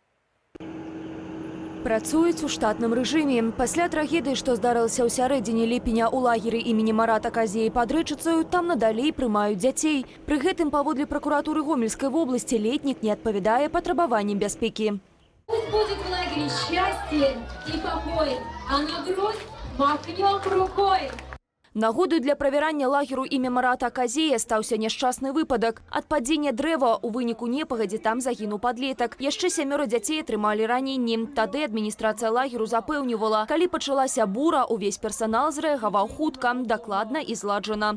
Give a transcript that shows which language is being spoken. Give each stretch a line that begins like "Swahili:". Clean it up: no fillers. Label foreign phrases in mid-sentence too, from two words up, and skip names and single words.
Belarusian: Працуюць у штатным рэжыме. Пасля трагедыі, што здарылася ў сярэдзіне ліпеня ў лагеры імені Марата Казеі пад Рэчыцаю, там надалей прымаюць дзяцей. Пры гэтым, паводле пракуратуры Гомельскай вобласці, летнік не адпавядае патрабаванням бяспекі.
Russian: Пусть будет в лагере счастье и покой, а на грудь махнем рукой.
Belarusian: Нагодой для правярання лагеру імя Марата Казея стаўся няшчасны выпадак. Ад падзення дрэва ў выніку непагадзі там загінуў падлетак. Яшчэ 7 дзяцей атрымалі раненні. Тады адміністрацыя лагеру запэўнівала, калі пачалася бура, увесь персанал зрэагаваў хутка, дакладна і зладжана.